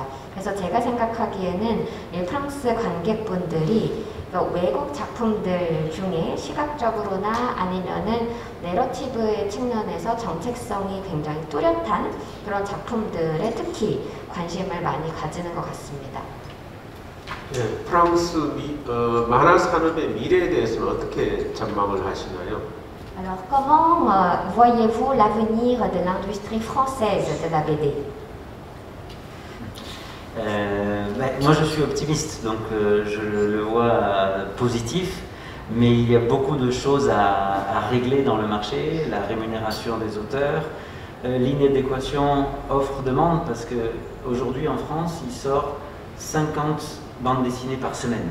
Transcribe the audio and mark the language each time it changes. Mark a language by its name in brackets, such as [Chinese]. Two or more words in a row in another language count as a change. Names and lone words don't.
[Korean] 그래서 제가 생각하기에는 이 프랑스 관객분들이 외국 작품들 중에 시각적으로나 아니면은 내러티브의 측면에서 정체성이 굉장히 뚜렷한 그런 작품들에 특히 관심을 많이 가지는 것 같습니다. 네, 프랑스 만화 산업의 미래에 대해서는 어떻게 전망을 하시나요? [French] Alors, comment voyez-vous l'avenir de l'industrie française de la BD? Moi je suis optimiste, donc je le vois positif, mais il y a beaucoup de choses à régler dans le marché, la rémunération des auteurs, l'inadéquation offre-demande, parce qu'aujourd'hui en France il sort 50 bandes dessinées par semaine.